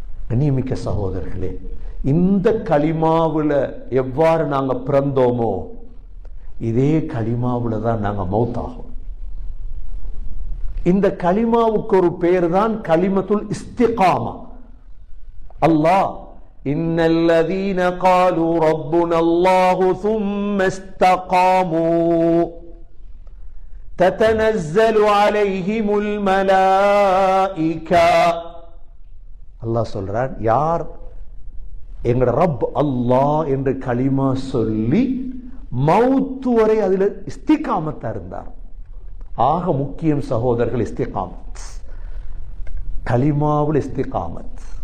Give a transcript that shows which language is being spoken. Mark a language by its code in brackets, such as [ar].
[ta] கண்ணியமிக்க சகோதரர்களே, இந்த களிமாவுல எவ்வாறு நாங்க பிறந்தோமோ இதே களிமாவுல தான் நாங்க மௌத்தாகும். இந்த களிமாவுக்கு ஒரு பேர் தான் கலிமத்துல் இஸ்திகாமா. [ar] அல்லாஹ் இன்னல்லதீன காலு ரப்புனல்லாஹு ثم استقاموا تتنزل عليهم الملائكة. [ta] அல்லாஹ் சொல்றான், யார் எங்கட ரப் அல்லாஹ் என்று களிமா சொல்லி மௌத்து வரை அதுல இஸ்திகாமத்தா இருந்தார். ஆக முக்கியம் சகோதரர்கள் இஸ்திகாமத், கலிமாவில் இஸ்திகாமத்.